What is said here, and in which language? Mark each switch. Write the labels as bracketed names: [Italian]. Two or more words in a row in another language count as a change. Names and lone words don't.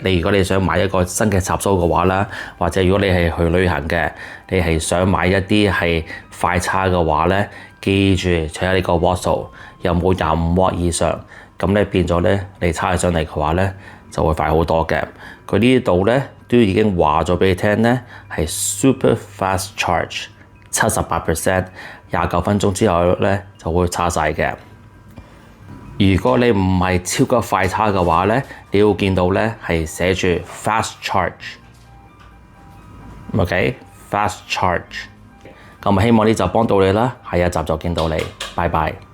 [Cantonese] 如果你想買一個新嘅插蘇嘅話啦，或者如果你係去旅行嘅，你係想買一啲係快叉嘅話咧，記住睇下你個瓦數有冇25W以上，咁咧變咗咧你叉起上嚟嘅話咧就會快好多嘅。佢呢度咧都已經話咗俾你聽咧，係 [English] super fast charge。 [Cantonese] 78%， 29 分鐘之後咧就會叉晒嘅。如果你唔係超級快叉嘅話咧，你會見到咧係寫住 [English] fast charge， [Cantonese] OK， [English] fast charge。 [Cantonese] 咁希望呢集幫到你啦，下一集就見到你，拜拜。